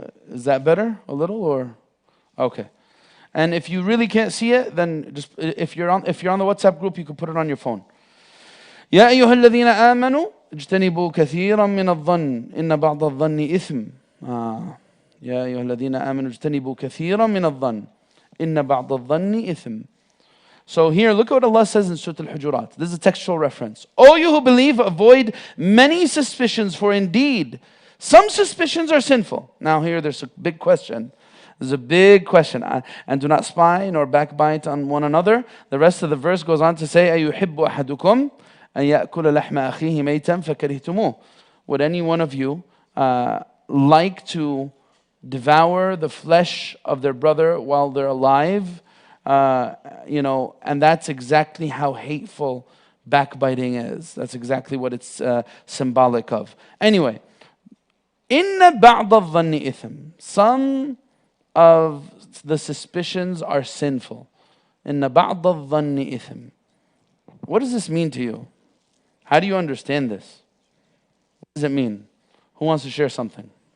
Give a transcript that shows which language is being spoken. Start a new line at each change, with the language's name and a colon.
English: Is that better a little or? Okay. And if you really can't see it, then just if you're on the WhatsApp group, you can put it on your phone.
Arabic: يا أيها الذين آمنوا اجتنبوا كثيرا من الظن إن بعض الظن إثم. يا أيها الذين آمنوا اجتنبوا كثيرا من الظن إن بعض الظن إثم.
English: So here, look at what Allah says in Surah Al-Hujurat. This is a textual reference. O you who believe, avoid many suspicions, for indeed, some suspicions are sinful. Now here, there's a big question. There's a big question. And do not spy nor backbite on one another. The rest of the verse goes on to say,
Arabic: أَيُحِبُّ أَحَدُكُمْ أَن يَأْكُلَ لَحْمَ أَخِيهِ مَيْتًا فَكَرِهْتُمُوهُ.
English: Would any one of you like to devour the flesh of their brother while they're alive? And that's exactly how hateful backbiting is. That's exactly what it's symbolic of. Anyway,
Arabic: إِنَّ بَعْضَ الظَّنِّ إِثْمٍ.
English: Some of the suspicions are sinful.
Arabic: إِنَّ بَعْضَ الظَّنِّ إِثْمٍ.
English: What does this mean to you? How do you understand this? What does it mean? Who wants to share something?